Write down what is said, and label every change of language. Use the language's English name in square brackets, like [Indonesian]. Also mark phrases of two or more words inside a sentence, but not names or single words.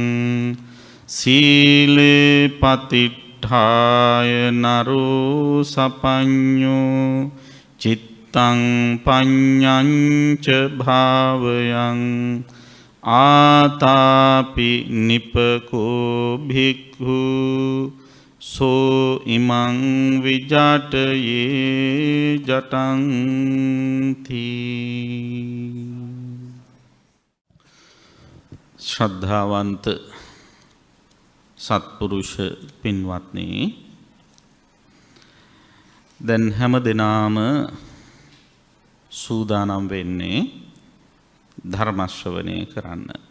[Pali] සීලේ පතිට්ඨාය නරෝ සපඤ්ඤෝ චිත්තං පඤ්ඤංච භාවයං ආතාපි නිපකෝ භික්ඛු සෝ ඉමං විජාටයේ ජටං තී. [Sinhala] ශ්‍රද්ධාවන්ත සත්පුරුෂ පින්වත්නි, දැන් හැම දිනාම සූදානම් වෙන්නේ ධර්ම ශ්‍රවණය කරන්න.